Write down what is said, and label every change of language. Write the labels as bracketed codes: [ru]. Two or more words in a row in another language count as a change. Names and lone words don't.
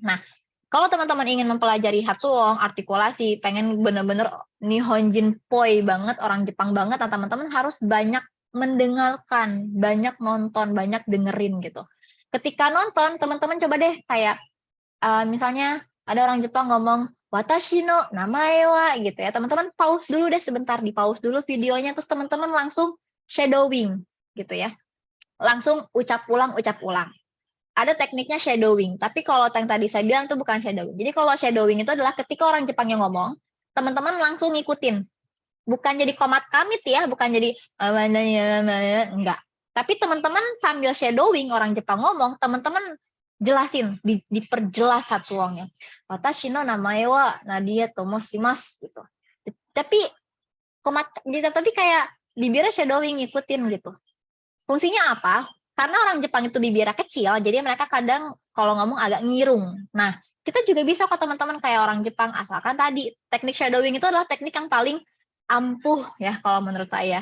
[id] Nah, kalau teman-teman ingin mempelajari hatsuong, artikulasi, pengen bener-bener [ja] 日本人っぽい [id] banget, orang Jepang banget, nah teman-teman harus banyak mendengarkan, banyak nonton, banyak dengerin gitu. Ketika nonton, teman-teman coba deh kayak misalnya ada orang Jepang ngomong [ja] 私の名前は [id] gitu ya. Teman-teman pause dulu deh sebentar, di pause dulu videonya, terus teman-teman langsung shadowing gitu ya. Langsung ucap ulang. Ada tekniknya shadowing, tapi kalau yang tadi saya bilang itu bukan shadowing. Jadi kalau shadowing itu adalah ketika orang Jepang yang ngomong, teman-teman langsung ngikutin. Bukan jadi komat kamit ya, bukan jadi enggak. Tapi teman-teman sambil shadowing orang Jepang ngomong, teman-teman jelasin, diperjelas hatsuongnya. [ja] 私の名前は Nadia と申します gitu. [id] Tapi kayak bibirnya shadowing ngikutin gitu. Fungsinya apa? Karena orang Jepang itu bibirnya kecil, jadi mereka kadang kalau ngomong agak ngirung. Nah, kita juga bisa kok teman-teman kayak orang Jepang, asalkan tadi teknik shadowing itu adalah teknik yang paling ampuh ya kalau menurut saya.